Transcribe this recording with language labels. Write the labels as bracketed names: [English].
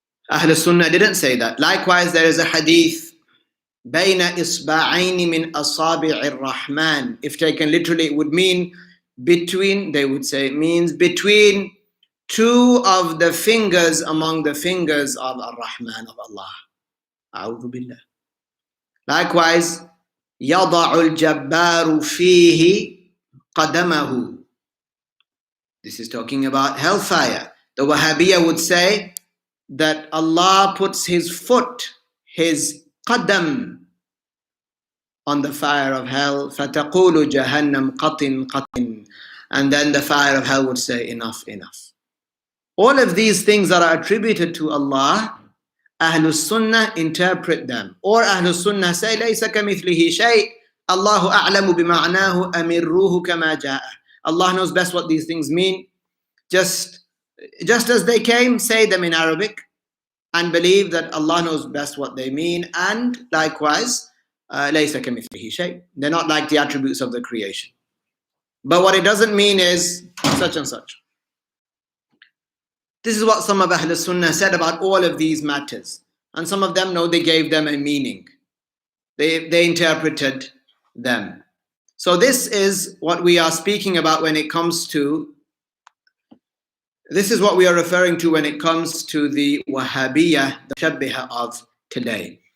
[English] Ahl Sunnah didn't say that. Likewise, there is a hadith, [Arabic] بَيْنَ إِصْبَعَيْنِ مِنْ أَصَابِعِ الرَّحْمَنِ. [English] If taken literally, it would mean between, they would say it means between two of the fingers among the fingers of Ar-Rahman, of Allah. A'udhu billah. Likewise, [Arabic] يَضَعُ الْجَبَّارُ فِيهِ قَدَمَهُ. [English] This is talking about hellfire. The Wahhabiyya would say that Allah puts his foot, his qadam, on the fire of hell. [Arabic] فَتَقُولُ جَهَنَّمْ قَطٍ قَطٍ. [English] And then the fire of hell would say, enough, enough. All of these things that are attributed to Allah, Ahlus Sunnah interpret them. Or Ahlus Sunnah say, [Arabic] لَيْسَ كَمِثْلِهِ شَيْءٍ Allahu a'lamu bima'nahu amirruhu kama ja'a. [English] Allah knows best what these things mean. Just as they came, say them in Arabic and believe that Allah knows best what they mean. And likewise, [Arabic] لَيْسَ كَمِثْلِهِ شَيْءٍ. [English] They're not like the attributes of the creation. But what it doesn't mean is such and such. This is what some of Ahl Sunnah said about all of these matters. And some of them, no, they gave them a meaning. They interpreted them. So this is what we are speaking about when it comes to, this is what we are referring to when it comes to the Wahhabiyya, the Mushabbiha of today.